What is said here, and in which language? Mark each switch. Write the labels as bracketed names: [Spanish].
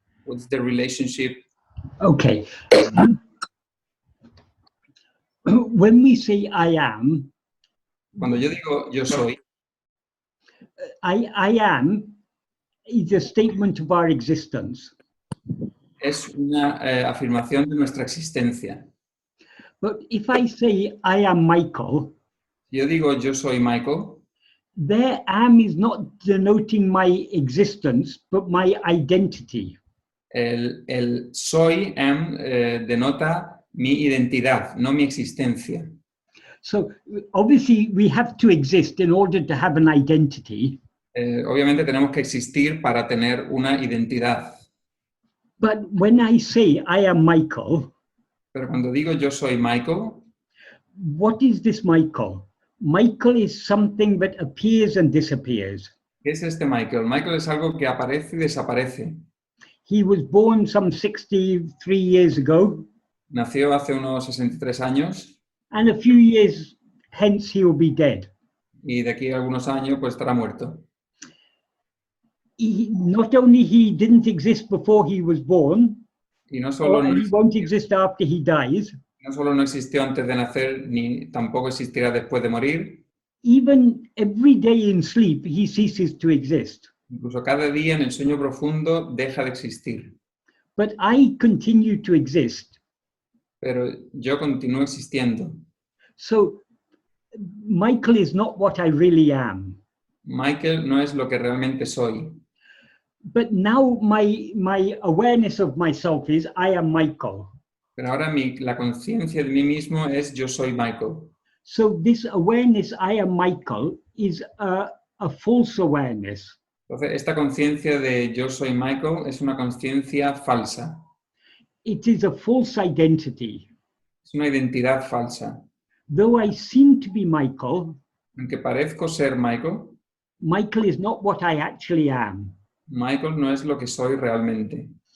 [English] What's the relationship? Okay. When we say I am, [Spanish] Cuando yo digo yo soy, [English] I am is a statement of our existence. [Spanish] es una afirmación de nuestra existencia. [English] But if I say I am Michael, [Spanish] Yo digo yo soy Michael, [English] there am is not denoting my existence, but my identity. [Spanish] el soy denota mi identidad, no mi existencia. [English] So obviously we have to exist in order to have an identity. [Spanish] Obviamente tenemos que existir para tener una identidad. [English] But when I say I am Michael, [Spanish] Pero cuando digo yo soy Michael, [English] what is this Michael? Michael is something that appears and disappears. [Spanish] ¿qué es este Michael? Michael es algo que aparece y desaparece. [English] He was born some 63 years ago. [Spanish] Nació hace unos 63 años. [English] And a few years hence he will be dead. [Spanish] Y de aquí a algunos años pues estará muerto. [English] Not only he didn't exist before he was born, [Spanish] y no solo [English] he won't exist after he dies. [Spanish] No solo no existió antes de nacer, ni tampoco existirá después de morir. [English] Even every day in sleep he ceases to exist. [Spanish] Incluso cada día en el sueño profundo deja de existir. [English] But I continue to exist. [Spanish] Pero yo continúo existiendo. [English] So Michael is not what I really am. [Spanish] Michael no es lo que realmente soy. [English] But now my awareness of myself is I am Michael. [Spanish] Pero ahora la conciencia de mí mismo es yo soy Michael. [English] So this awareness I am Michael is a false awareness. [Spanish] Entonces, esta conciencia de yo soy Michael es una conciencia falsa. [English] It is a false identity. [Spanish] Es una identidad falsa. [English] though I seem to be Michael, [Spanish] aunque parezco ser Michael, [English] Michael is not what I actually am. [Spanish] Michael no es lo que soy realmente.